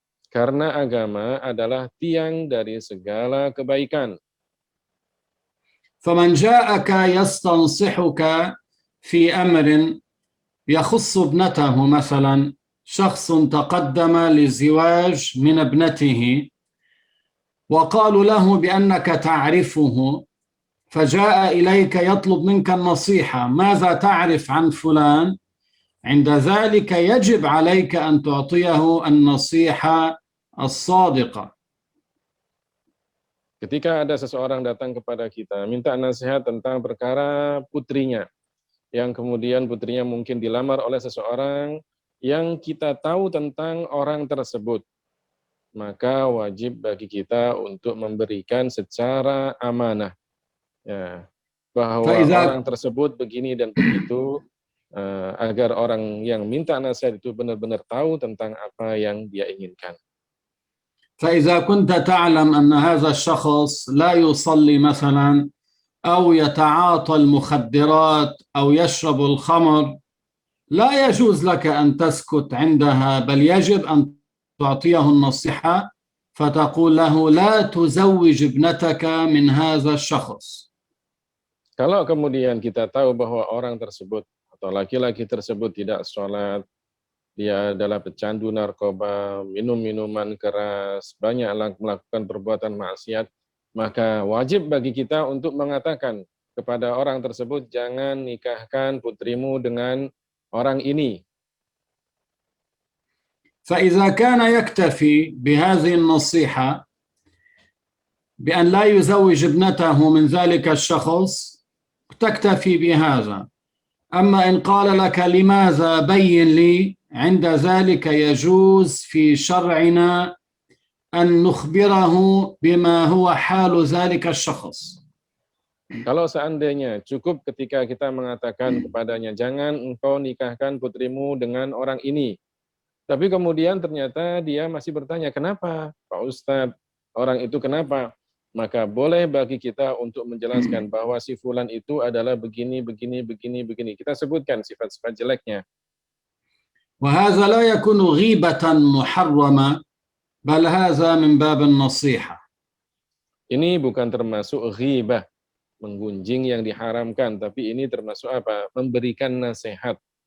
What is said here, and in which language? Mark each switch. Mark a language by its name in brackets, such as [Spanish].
[Indonesian] Karena agama adalah tiang dari segala kebaikan. [Arabic] فمن جاءك يستنصحك في أمر يخص ابنته مثلا شخص تقدم للزواج من ابنته وقالوا له بأنك تعرفه فجاء إليك يطلب منك النصيحة، ماذا تعرف عن فلان؟ عند ذلك يجب عليك أن تعطيه النصيحة الصادقة. [Indonesian] Ketika ada seseorang datang kepada kita, minta nasihat tentang perkara putrinya, yang kemudian putrinya mungkin dilamar oleh seseorang yang kita tahu tentang orang tersebut, maka wajib bagi kita untuk memberikan secara amanah, ya, bahwa orang tersebut begini dan begitu, agar orang yang minta nasihat itu benar-benar tahu tentang apa yang dia inginkan. [Arabic] فإذا كنت تعلم أن هذا الشخص لا يصلي مثلا أو يتعاطى المخدرات أو يشرب الخمر، لا يجوز لك أن تسكت عندها، بل يجب أن تعطيه النصيحة فتقول له لا تزوج ابنتك من هذا الشخص. [Indonesian] Kalau kemudian kita tahu bahwa orang tersebut atau laki-laki tersebut tidak sholat, dia adalah pecandu narkoba, minum minuman keras, banyak melakukan perbuatan maksiat, maka wajib bagi kita untuk mengatakan kepada orang tersebut, jangan nikahkan putrimu dengan orang ini. [Arabic] فإذا كان يكتفي بهذه النصيحة بأن لا يزوج ابنته من ذلك الشخص تكتفي بهذا. أما إن قال لك لماذا بين لي، عند ذلك يجوز في شرعنا أن نخبره بما هو حال ذلك الشخص. [Indonesian] Kalau seandainya cukup ketika kita mengatakan kepadanya, jangan engkau nikahkan putrimu dengan orang ini. Tapi kemudian ternyata dia masih bertanya, kenapa Pak Ustadz, orang itu kenapa? Maka boleh bagi kita untuk menjelaskan bahwa si fulan itu adalah begini, begini, begini, begini. Kita sebutkan sifat-sifat jeleknya. [Arabic] وهذا لا يكون غيبة محرمة بل هذا من باب النصيحة. [Indonesian] Ini bukan termasuk ghibah, menggunjing yang diharamkan, tapi ini termasuk apa? Memberikan nasihat.